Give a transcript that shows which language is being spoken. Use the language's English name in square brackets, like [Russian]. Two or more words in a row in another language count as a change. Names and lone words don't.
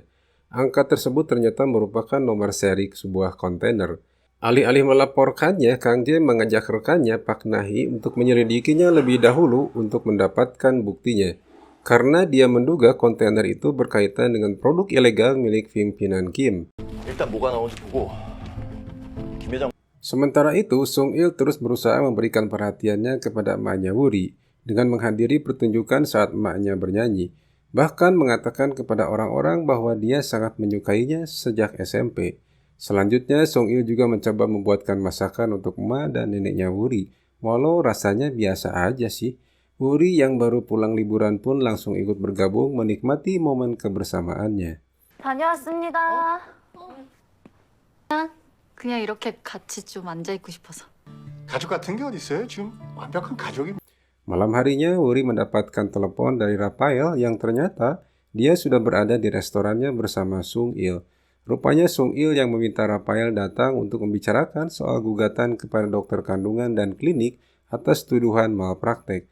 [Indonesian] Angka tersebut ternyata merupakan nomor seri sebuah kontainer. Alih-alih melaporkannya, Kang Jae mengajak rekannya Pak Nahi untuk menyelidikinya lebih dahulu untuk mendapatkan buktinya. Karena dia menduga kontainer itu berkaitan dengan produk ilegal milik pimpinan Kim. [Korean] 일단 뭐가 나온지 보고 김 회장. [Indonesian] Sementara itu, Sung Il terus berusaha memberikan perhatiannya kepada emaknya Worry dengan menghadiri pertunjukan saat emaknya bernyanyi. Bahkan mengatakan kepada orang-orang bahwa dia sangat menyukainya sejak SMP. Selanjutnya, Song Il juga mencoba membuatkan masakan untuk emak dan neneknya Wuri, walau rasanya biasa aja sih. Wuri yang baru pulang liburan pun langsung ikut bergabung menikmati momen kebersamaannya. [Korean] 다녀왔습니다. 그냥 이렇게 같이 좀 앉아있고 싶어서. 가족 같은 게 어디 있어요? 지금 완벽한 가족이. [Indonesian] Malam harinya, Wuri mendapatkan telepon dari Rafael yang ternyata dia sudah berada di restorannya bersama Sung Il. Rupanya Sung Il yang meminta Rafael datang untuk membicarakan soal gugatan kepada dokter kandungan dan klinik atas tuduhan malpraktek.